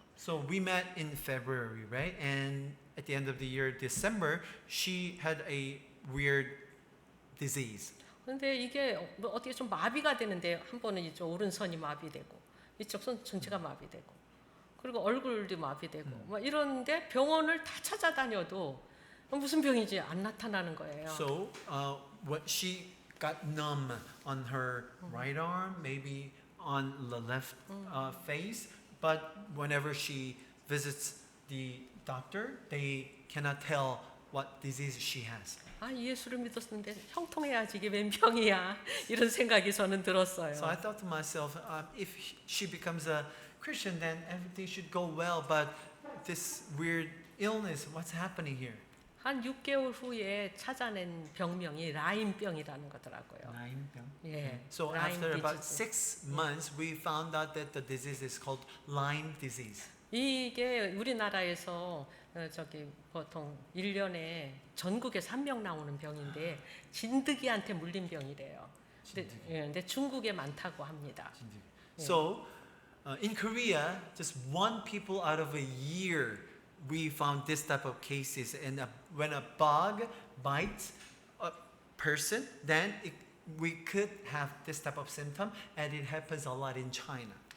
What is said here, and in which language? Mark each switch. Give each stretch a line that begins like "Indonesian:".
English: So we met in February, right? And at the end of the year, December, she had a weird disease.
Korean: 근데 이게 어떻게 좀 마비가 되는데 한 번은 이쪽 오른손이 마비되고 이쪽 손 전체가 마비되고 그리고 얼굴도 마비되고 막 이런데 병원을 다 찾아다녀도 무슨 병인지 안 나타나는 거예요.
English: So when she got numb on her right arm, maybe on the left face. But whenever she visits the doctor, they cannot tell what disease she has.
Korean: 아, 예수를 믿었는데 형통해야지 이게 웬 병이야. 이런 생각이 저는 들었어요.
English: So I thought to myself, if she becomes a Christian, then everything should go well. But this weird illness, what's happening here?
Korean: 한 6개월 후에 찾아낸 병명이 라임병이라는 거더라고요. 예.
English: So
Korean: 라임
English: after about 디지즈. 6 months, we found out that the disease is called Lyme disease.
Korean: 이게 우리나라에서 저기 보통 1년에 전국에서 1명 나오는 병인데 진드기한테 물린 병이래요. 근데 중국에 많다고 합니다.
English: So in Korea, just 1 people out of a year, we found this type of cases. And when a bug bites a person, then we could have this type of symptom, and it happens a lot in China.